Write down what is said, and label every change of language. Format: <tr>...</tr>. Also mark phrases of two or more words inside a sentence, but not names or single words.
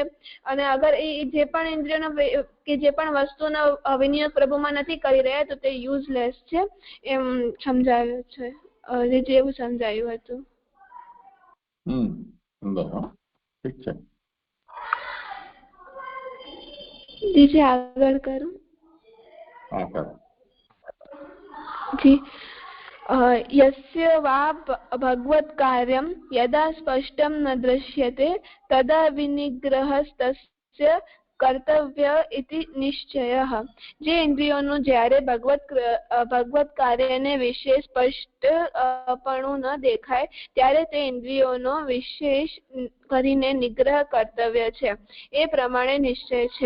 <gu>અને અગર એ જે પણ ઇન્દ્રિયોનો કે જે પણ વસ્તુનો વિનિયોગ પ્રભુમાં નથી કરી રહ્યા તો તે યુઝલેસ છે એમ સમજાવ્યું છે, જેવું સમજાયું હતું. ઠીક છે. દીજી આગળ કરું. હા કરો.</gu> <sa>જી यस्य वा भगवत् कार्यं यदा स्पष्टं न दृश्यते तदा विनिग्रहस्तस्य કર્તવ્ય ઇતિ નિશ્ચયઃ.</sa> <gu>જે ઇન્દ્રિયોનું જ્યારે ભગવત કાર્યને વિશે સ્પષ્ટપણું ન દેખાય ત્યારે તે ઇન્દ્રિયોનો વિશેષ કરીને નિગ્રહ કર્તવ્ય છે, એ પ્રમાણે નિશ્ચય છે.</gu>